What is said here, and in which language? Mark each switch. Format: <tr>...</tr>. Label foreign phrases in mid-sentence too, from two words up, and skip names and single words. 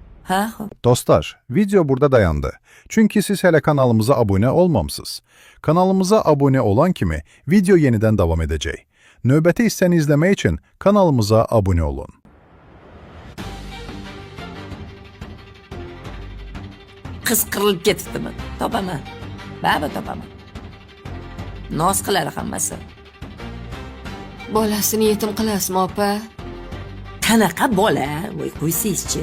<uz>Ha, xo'p.</uz> <az>Dostlar, video burada dayandı. Çünkü siz hele kanalımıza abone olmamısınız. Kanalımıza abone olan kimi video yeniden devam edecek. Növbəti hissəni izlemek için kanalımıza abone olun.</az> <uz>Qiz qirilib ketibdimi? Topaman. Baribir topaman. Noz qiladi hammasi. Bolasini yetim qilasizmi, opa? Qanaqa bola? Voy, qo'ysangizchi.</uz>